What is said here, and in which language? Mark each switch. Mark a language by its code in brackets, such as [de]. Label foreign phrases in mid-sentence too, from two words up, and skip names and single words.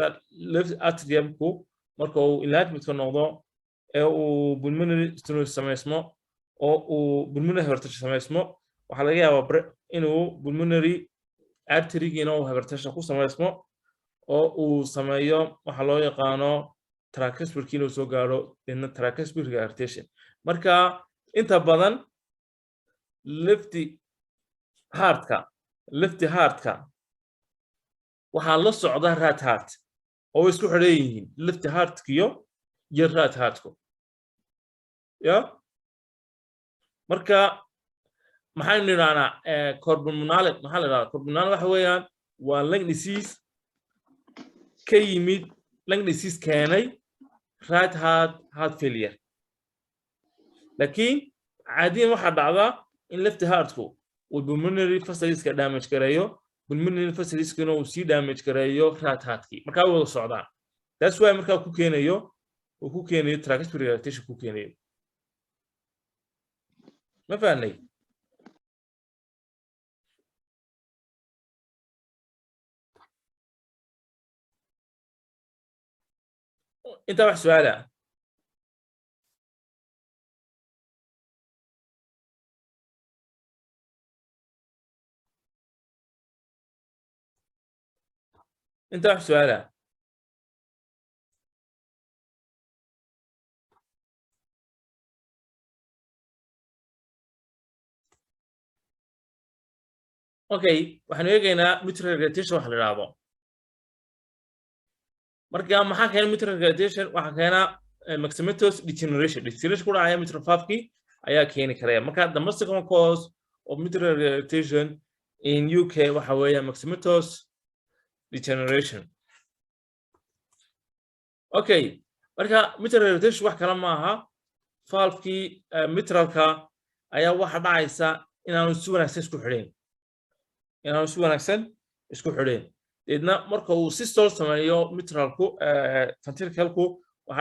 [en] left atrium-ku [so] marka uu enlargement-ka noqdo ee uu [en] pulmonary stenosis [so] sameysmo oo uu [en] pulmonary hypertension [so] sameysmo waxa laga yaabaa inuu [en] pulmonary artery-giina [so] uu hypertension ku sameysmo oo uu sameeyo waxa loo yaqaano tricuspid-kiina uu soo gaaro [en] tricuspid regurgitation [so] marka inta badan left heart-ka waxaa la socda [en] right heart [so] oo isku xidhan yihiin [en] left heart-kiyo [so] iyo [en] right heart-ku [so] ya marka maxaynu nidhahnaa corbulmonale maxaa la yidhahdaa corbulmonale waxa weeyaan waa [en] lung disease [so] ka yimid [en] lung disease [so] keenay [en] right heart failure [so] laakiin caadiyan waxaa dhacdaa in [en] left heart-ku [so] uu [en] pulmonary vessels-ka damage [so] gareeyo [en] pulmonary vessels-kuna [so] uu sii damage gareeyo [en] right heart-kii [so] markaa wada socdaan [en] that's why [so] markaa ku keenayo [en] tricuspid regurgitation [so] ku keenayo ma fahnay inta wax su'aala [ar] انت واحد سؤال اوكي [so] waxaan eegaynaa [en] mitral regurgitation [so] waxa la yiraahdo marka maxaa keenay [en] mitral regurgitation [so] waxa keena [en] maximatous degeneration [so] ku dhacaya [en] mitral valve-ki [so] ayaa keeni karaya marka [en] the most common cause of mitral regurgitation in UK [so] waxa weeye [en] maximatous degeneration [so] okay marka [en] mitral regurgitation [so] wax kala ma aha valve-ki mitralka ayaa waxa dhacaysa inaanu si wanaagsan isku xidhin inaan si wanaagsan isku xidheen deedna marka uu systole sameeyo mitralku ventricalku waxaa